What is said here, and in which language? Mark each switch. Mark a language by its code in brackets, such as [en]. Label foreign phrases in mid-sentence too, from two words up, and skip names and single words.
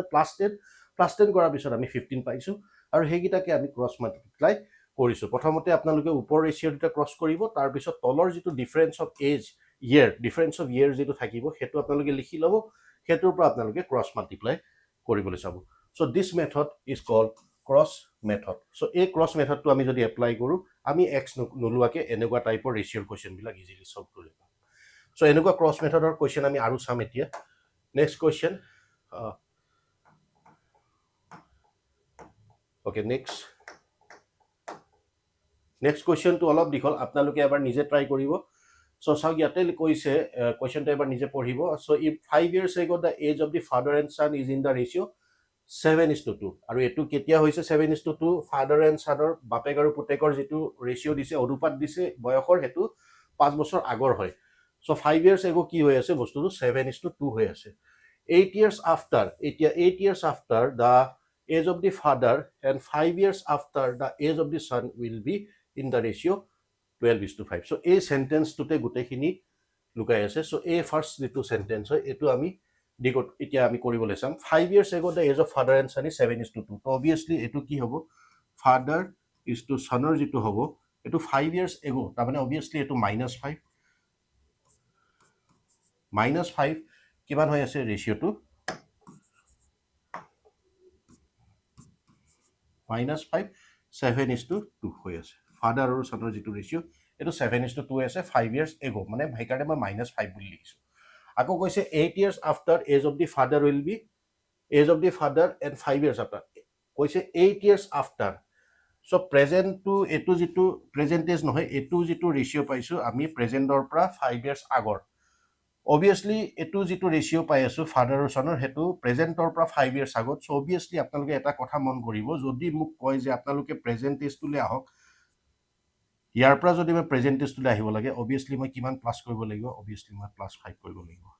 [as] +10 কৰাৰ পিছত আমি 15 পাইছোঁ আৰু সেইকেইটাকে আমি [en] cross multiply [as] কৰিছোঁ প্ৰথমতে আপোনালোকে ওপৰ ৰেচিঅ' দুটা ক্ৰছ কৰিব তাৰপিছত তলৰ যিটো [en] difference of year [as] যিটো থাকিব সেইটো আপোনালোকে লিখি ল'ব সেইটোৰ পৰা আপোনালোকে [en] cross multiply [as] কৰিবলৈ চাব [en] so this method is called cross method [as] চ' এই ক্ৰছ মেথডটো আমি যদি এপ্লাই কৰোঁ আমি এক্স নোলোৱাকৈ এনেকুৱা টাইপৰ ৰেচিঅ'ৰ কুৱেশ্যনবিলাক [en] easily solve [as] কৰিব পাৰোঁ চ' এনেকুৱা ক্ৰছ মেথডৰ কুৱেশ্যন আমি আৰু চাম এতিয়া [en] next question okay next [as] কুৱেশ্যনটো অলপ দীঘল আপোনালোকে এবাৰ নিজে ট্ৰাই কৰিব চ' চাওক ইয়াতে কৈছে কুৱেশ্যনটো এবাৰ নিজে পঢ়িব চ' [en] if 5 years ago the age of the father and son is in the ratio 7:2 [as] আৰু এইটো কেতিয়া হৈছে 7:2 [en] father and [as] ছানৰ বাপেক আৰু পুতেকৰ যিটো ৰেচিঅ' দিছে অনুপাত দিছে বয়সৰ সেইটো 5 বছৰ আগৰ হয় চ' [en] 5 years ago [as] কি হৈ আছে বস্তুটো 7:2 হৈ আছে [en] 8 years after [as] এতিয়া [en] 8 years after the age of the father and 5 years after the age of the son will be in the ratio 12:5 [as] চ' এই চেণ্টেন্সটোতে গোটেইখিনি লুকাই আছে চ' এই ফাৰ্ষ্ট যিটো চেণ্টেন্স হয় এইটো আমি এতিয়া আমি কৰিবলৈ চাম [en] 5 years ago the age of father and son is 7:2 [as] তো অবভিয়াছলি এইটো কি হ'ব [en] father is to [as] সনৰ যিটো হ'ব এইটো [en] 5 years ago [as] তাৰমানে অবভিয়াছলি এইটো -5 কিমান হৈ আছে ৰেচিঅ'টো -5 7:2 হৈ আছে ফাদাৰ আৰু সনৰ যিটো ৰেচিঅ' এইটো 7:2 আছে [en] 5 years ago [as] মানে সেইকাৰণে মই -5 বুলি লিখিছোঁ আকৌ কৈছে [en] 8 years after age of the father will be age of the father and 5 years after [as] কৈছে [en] 8 years after [as] চ' প্ৰেজেণ্টটো এইটো যিটো প্ৰেজেণ্টেজ নহয় এইটো যিটো ৰেচিঅ' পাইছোঁ আমি প্ৰেজেণ্টৰ পৰা [en] 5 years [as] আগৰ অবভিয়াছলি এইটো যিটো ৰেচিঅ' পাই আছোঁ ফাদাৰ আৰু সনৰ সেইটো প্ৰেজেণ্টৰ পৰা [en] 5 years [as] আগত চ' অবভিয়াছলি আপোনালোকে এটা কথা মন কৰিব যদি মোক কয় যে আপোনালোকে প্ৰেজেণ্টেজটোলৈ আহক ইয়াৰ পৰা যদি মই প্ৰেজেণ্টেজটোলৈ আহিব লাগে অবভিয়াছলি মই কিমান প্লাছ কৰিব লাগিব অবভিয়াছলি মই +5 কৰিব লাগিব